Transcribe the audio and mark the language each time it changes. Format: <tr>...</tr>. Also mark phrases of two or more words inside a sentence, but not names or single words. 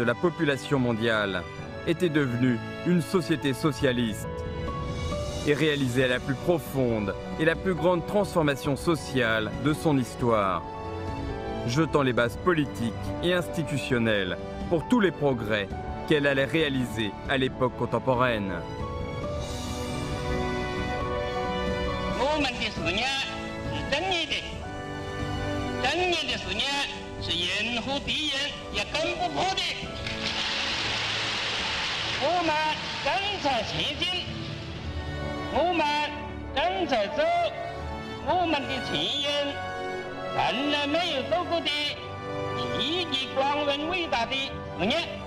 <fr>la population mondiale, était devenue une société socialiste et réalisait la plus profonde et la plus grande transformation sociale de son histoire, jetant les bases politiques et institutionnelles pour tous les progrès qu'elle allait réaliser à l'époque contemporaine.</fr> <zh>我们的事业是正义的，正义的事业是任何敌人也攻不破的。我们正在前进，我们正在走我们的前人从来没有做过的意义光荣伟大的事业。</zh>